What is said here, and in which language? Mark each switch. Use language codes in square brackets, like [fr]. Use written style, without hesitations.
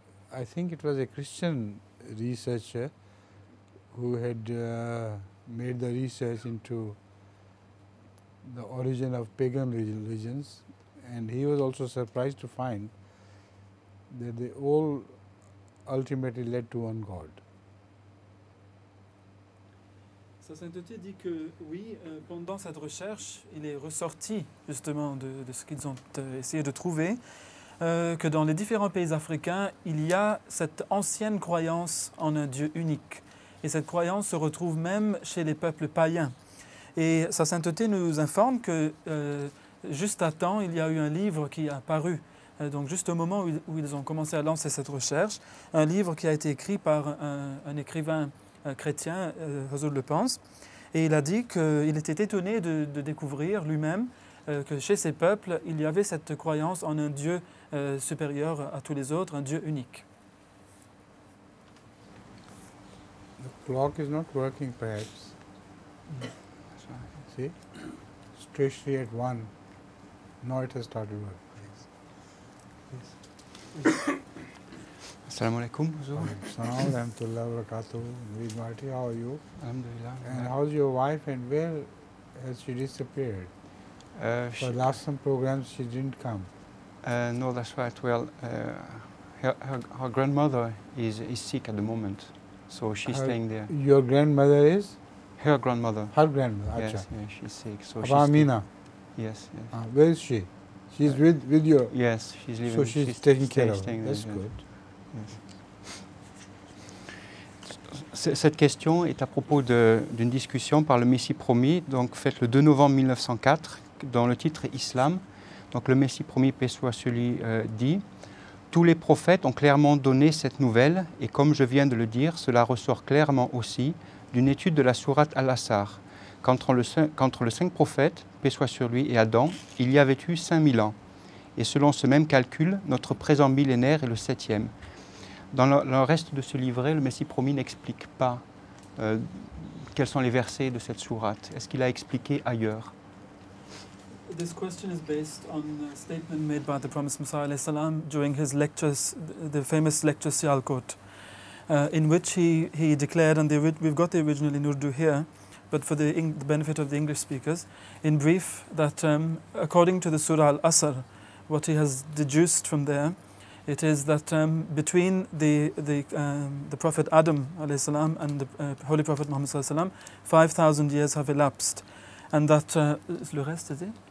[en] I think it was a Christian researcher who had made the research into the origin of pagan religions, and he was also surprised to find that they all ultimately led to one God. [fr] Sa Sainteté dit que oui, pendant cette recherche, il est ressorti justement de ce qu'ils ont essayé de trouver, que dans les différents pays africains, il y a cette ancienne croyance en un Dieu unique. Et cette croyance se retrouve même chez les peuples païens. Et Sa Sainteté nous informe que juste à temps, il y a eu un livre qui a paru. Donc juste au moment où ils ont commencé à lancer cette recherche, un livre qui a été écrit par un écrivain chrétien, Huzour le pense, et il a dit qu'il était étonné de découvrir lui-même que chez ces peuples, il y avait cette croyance en un Dieu supérieur à tous les autres, un Dieu unique. [en] The clock is not working, perhaps. See? Strangely at 1. Now it has started working. [ar] Assalamu alaikum. Assalamu alaikum wa barakatuh. Marty, [en] how are you? [ar] Alhamdulillah. [en] And how's your wife, and where has she disappeared? For last some programs she didn't come. No, that's right. Well, her grandmother is sick at the moment, so she's staying there. Your grandmother is? Her grandmother. Her grandmother. Yes, yeah, she's sick. So Amina. Yes. Where is she? She's with your. Yes, she's living. So she's taking care of her. That's there, good. Yes. [fr] Cette question est à propos d'une discussion par le Messie promis, donc faite le 2 novembre 1904, dans le titre Islam. Donc le Messie promis, paix soit sur lui, dit « Tous les prophètes ont clairement donné cette nouvelle, et comme je viens de le dire, cela ressort clairement aussi d'une étude de la sourate Al-Asr, qu'entre les 5 prophètes, paix soit sur lui, et Adam, il y avait eu 5000 ans. Et selon ce même calcul, notre présent millénaire est le 7e. Dans le reste de ce livret, le Messie promis n'explique pas quels sont les versets de cette sourate. Est-ce qu'il a expliqué ailleurs? [en] This question is based on a statement made by the Promised Messiah ﷺ during his lectures, the famous lecture Sialkot, in which he declared, and we've got the original in Urdu here, but for the benefit of the English speakers, in brief, that according to the Surah Al-Asr, what he has deduced from there, it is that between the Prophet Adam ﷺ and the Holy Prophet Muhammad ﷺ, 5,000 years have elapsed, and that [fr] le reste c'était?